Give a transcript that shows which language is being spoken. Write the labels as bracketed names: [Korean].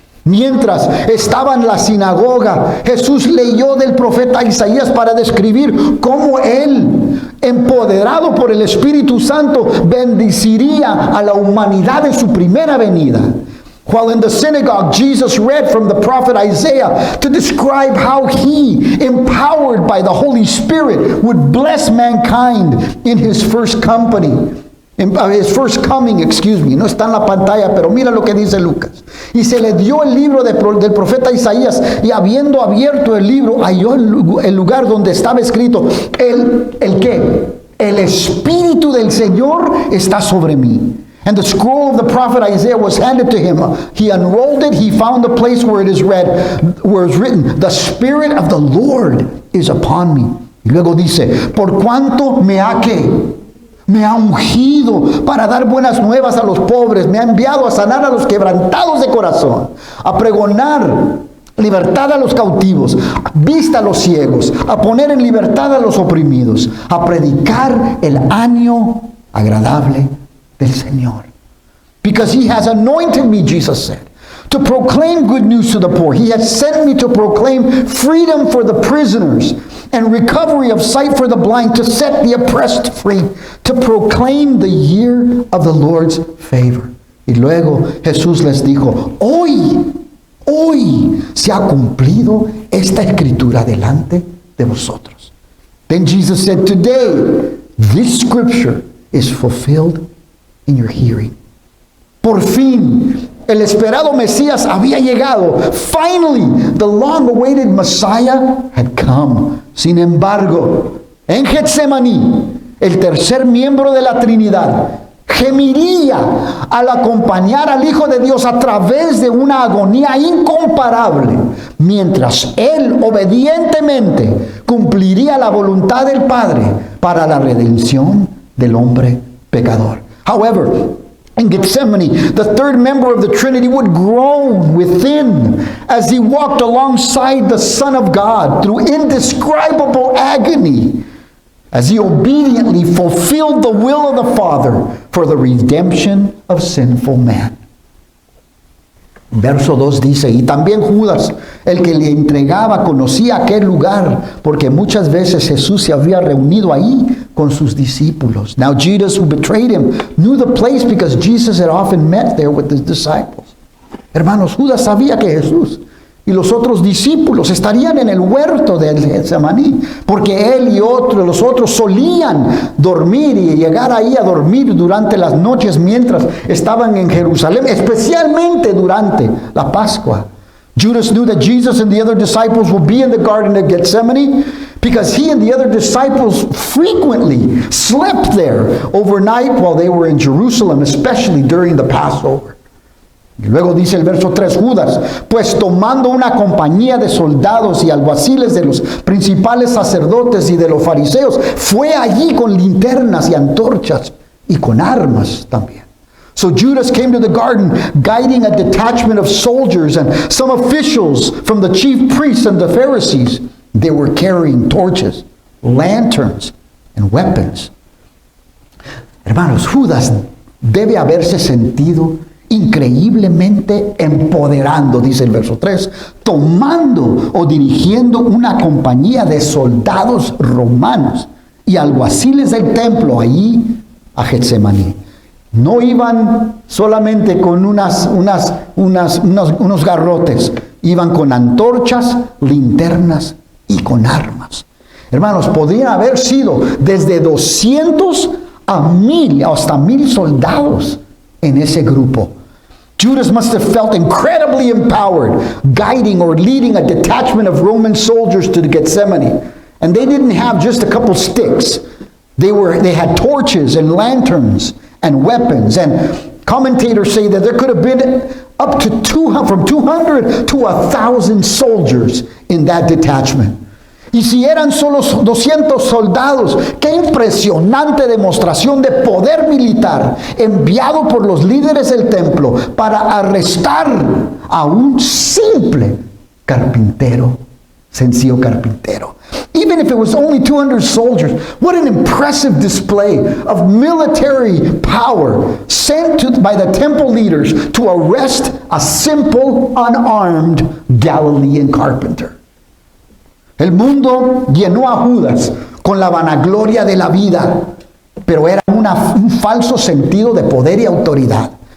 [Spanish] Mientras estaba en la sinagoga, Jesús leyó del profeta Isaías para describir cómo él, empoderado por el Espíritu Santo, bendeciría a la humanidad en su primera venida. [English] While in the synagogue, Jesus read from the prophet Isaiah to describe how he, empowered by the Holy Spirit, would bless mankind in his first coming. [Spanish] No está en la pantalla, pero mira lo que dice Lucas. Y se le dio el libro del profeta Isaías, y habiendo abierto el libro, halló el lugar donde estaba escrito, ¿el qué? El Espíritu del Señor está sobre mí. [English] And the scroll of the prophet Isaiah was handed to him. He unrolled it. He found the place where it is written, the Spirit of the Lord is upon me. [Spanish] Y luego dice, por cuanto me ha ungido para dar buenas nuevas a los pobres, me ha enviado a sanar a los quebrantados de corazón, a pregonar libertad a los cautivos, vista a los ciegos, a poner en libertad a los oprimidos, a predicar el año agradable del Señor. [English] Because he has anointed me, Jesus said, to proclaim good news to the poor. He has sent me to proclaim freedom for the prisoners and recovery of sight for the blind, to set the oppressed free, to proclaim the year of the Lord's favor. [Spanish] Y luego Jesús les dijo, hoy se ha cumplido esta escritura delante de vosotros. [English] Then Jesus said, today this scripture is fulfilled in your hearing. [Spanish] Por fin, el esperado Mesías había llegado. [English] Finally, the long-awaited Messiah had come. [Spanish] Sin embargo, en Getsemaní, el tercer miembro de la Trinidad gemiría al acompañar al Hijo de Dios a través de una agonía incomparable, mientras él obedientemente cumpliría la voluntad del Padre para la redención del hombre pecador. [English] However, in Gethsemane, the third member of the Trinity would groan within as he walked alongside the Son of God through indescribable agony, as he obediently fulfilled the will of the Father for the redemption of sinful man. [Spanish] Verso 2 dice, y también Judas, el que le entregaba, conocía aquel lugar, porque muchas veces Jesús se había reunido ahí con sus discípulos. [English] Now Judas, who betrayed him, knew the place because Jesus had often met there with his disciples. [Spanish] Hermanos, Judas sabía que Jesús y los otros discípulos estarían en el huerto de Getsemaní, porque él y los otros solían dormir y llegar ahí a dormir durante las noches mientras estaban en Jerusalén, especialmente durante la Pascua. [English] Judas knew that Jesus and the other disciples would be in the Garden of Gethsemane because he and the other disciples frequently slept there overnight while they were in Jerusalem, especially during the Passover. [Spanish] Y luego dice el verso 3, Judas, pues tomando una compañía de soldados y alguaciles de los principales sacerdotes y de los fariseos, fue allí con linternas y antorchas y con armas también. [English] So Judas came to the garden guiding a detachment of soldiers and some officials from the chief priests and the Pharisees. They were carrying torches, lanterns, and weapons. [Spanish] Hermanos, Judas debe haberse sentido increíblemente empoderando, dice el verso 3, tomando o dirigiendo una compañía de soldados romanos y alguaciles del templo allí a Getsemaní. No iban solamente con unos garrotes, iban con antorchas, linternas y con armas. Hermanos, podrían haber sido desde 200 a 1000, hasta 1000 soldados en ese grupo. [English] Judas must have felt incredibly empowered, guiding or leading a detachment of Roman soldiers to Gethsemane. And they didn't have just a couple sticks. They had torches and lanterns and weapons. And commentators say that there could have been up to from 200 to 1,000 soldiers in that detachment. [Spanish] Y si eran solo 200 soldados, qué impresionante demostración de poder militar enviado por los líderes del templo para arrestar a un simple carpintero, sencillo carpintero. [English] Even if it was only 200 soldiers, what an impressive display of military power sent by the temple leaders to arrest a simple, unarmed Galilean carpenter. [Spanish] El mundo llenó a Judas con la vanagloria de la vida, pero era un falso sentido de poder y autoridad.